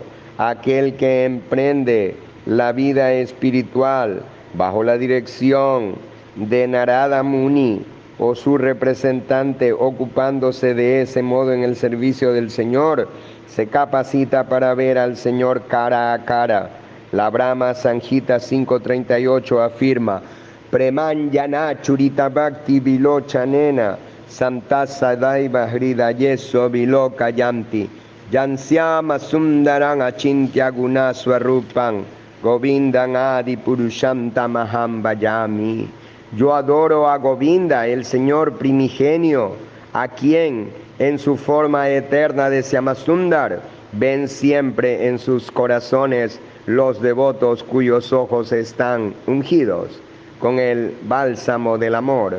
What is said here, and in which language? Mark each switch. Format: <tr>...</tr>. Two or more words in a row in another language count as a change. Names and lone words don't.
<es>Aquel que emprende la vida espiritual bajo la dirección de Narada Muni o su representante, ocupándose de ese modo en el servicio del Señor, se capacita para ver al Señor cara a cara. La Brahma Sanjita 5.38 afirma:</es> <sa>Premanjana Churita Bhakti Vilochanena Santasa Daiva Hridayeso Vilokayanti Yansyama Sundaran Achintya Guna Swarupan Govindan Adi Purusham Tamaham Vayami.</sa> <es>Yo adoro a Govinda, el Señor primigenio, a quien en su forma eterna de Shyamasundar ven siempre en sus corazones los devotos cuyos ojos están ungidos con el bálsamo del amor.</es>